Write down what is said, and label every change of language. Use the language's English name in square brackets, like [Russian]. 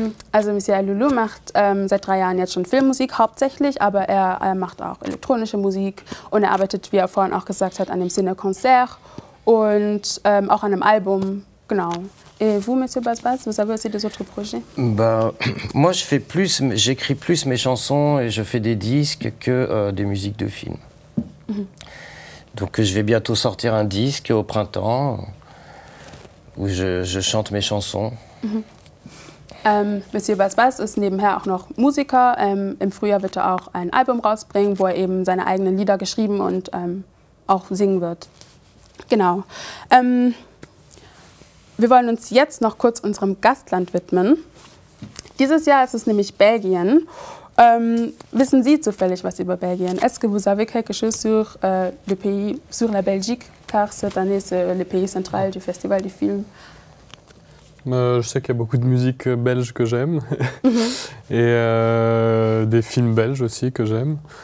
[German] Also Monsieur Alulu macht seit 3 Jahren jetzt schon Filmmusik hauptsächlich, aber er macht auch elektronische Musik und er arbeitet, wie er vorhin auch gesagt hat, an dem Ciné-Concert und auch an einem Album, genau. [French] Et vous, Monsieur Basbas, vous avez aussi des autres projets? Bah, moi, j'écris plus mes chansons et je fais des disques que des musiques de film. Donc je vais bientôt sortir un disque au printemps où je chante mes chansons. [German] Monsieur Basbas ist nebenher auch noch Musiker. Im Frühjahr wird er auch ein Album rausbringen, wo er eben seine eigenen Lieder geschrieben und auch singen wird. Genau. Wir wollen uns jetzt noch kurz unserem Gastland widmen. Dieses Jahr ist es nämlich Belgien. Wissen Sie zufällig was über Belgien? [French] Est-ce que vous savez quelque chose sur le pays, sur la Belgique? Car cette année, c'est le pays central du Festival du film. Je sais qu'il y a beaucoup de musique belge que j'aime et des films belges aussi que j'aime.